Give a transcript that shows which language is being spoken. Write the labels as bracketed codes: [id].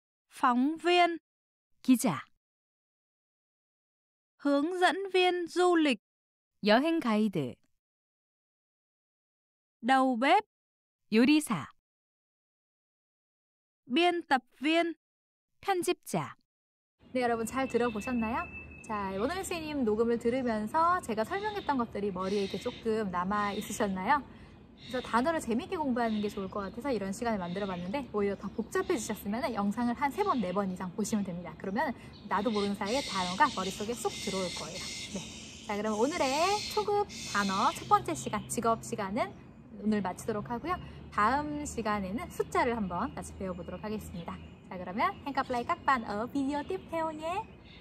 [vi] phóng viên 기자 hướng dẫn viên du lịch [ko] 여행 가이드 [vi] đầu bếp 요리사 biên tập viên 편집자. [ko] 네, 여러분 잘 들어보셨나요? 자, 원어민 선생님 녹음을 들으면서 제가 설명했던 것들이 머리에 이렇게 조금 남아 있으셨나요? 그래서 단어를 재밌게 공부하는 게 좋을 것 같아서 이런 시간을 만들어 봤는데 오히려 더 복잡해지셨으면 영상을 한 3번, 4번 이상 보시면 됩니다. 그러면 나도 모르는 사이에 단어가 머릿속에 쏙 들어올 거예요. 네. 자, 그럼 오늘의 초급 단어 첫 번째 시간, 직업 시간은 오늘 마치도록 하고요. 다음 시간에는 숫자를 한번 같이 배워보도록 하겠습니다. 자, 그러면 [vi] hẹn gặp lại các bạn ở video tiếp theo nhé.